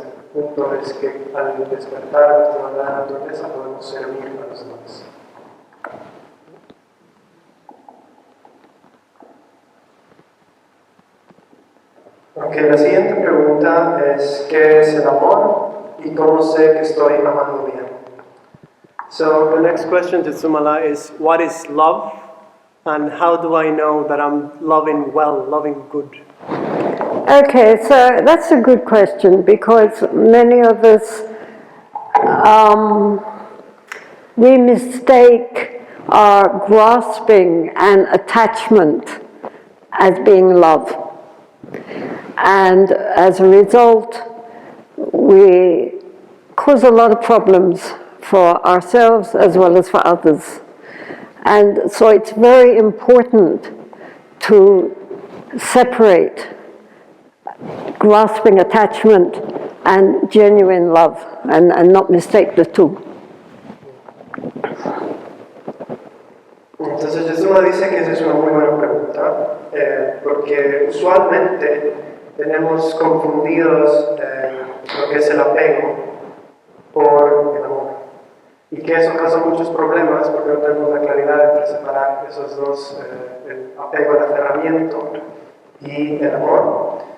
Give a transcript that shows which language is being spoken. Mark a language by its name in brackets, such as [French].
[Spanish] El punto es que al despertar nuestra verdadera naturaleza podemos servir a los demás. Ok, la siguiente pregunta es ¿qué es el amor y cómo sé que estoy amando bien? [English] So the next question, Jetsunma, is what is love and how do I know that I'm loving well, loving good? Okay, so that's a good question because many of us, we mistake our grasping and attachment as being love. And as a result, we cause a lot of problems for ourselves as well as for others. And so it's very important to separate grasping attachment and genuine love and not mistake the two. [Spanish] Entonces Jetsunma dice que esa es una muy buena pregunta, porque usualmente tenemos confundidos lo que es el apego por el amor. Y que eso causa muchos problemas porque no tenemos la claridad entre separar esos dos, el apego al aferramiento y el amor.